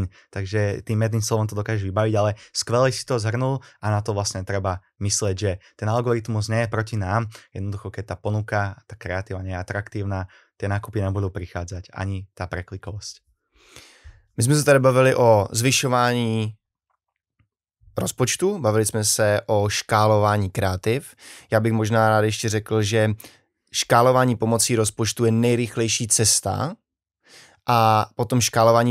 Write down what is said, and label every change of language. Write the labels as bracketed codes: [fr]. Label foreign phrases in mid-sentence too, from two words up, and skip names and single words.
[sk] Takže tým jedným slovom to dokážeš vybaviť, ale skvelé si to zhrnul a na to vlastne treba mysleť, že ten algoritmus nie je proti nám. Jednoducho, keď tá ponuka, tá kreatíva nie je atraktívna, tie nákupy nebudú prichádzať, ani tá preklikovosť. [cs] My jsme se tady bavili o zvyšování rozpočtu, bavili jsme se o škálování kreativ. Já bych možná rád ještě řekl, že škálování pomocí rozpočtu je nejrychlejší cesta a potom škálování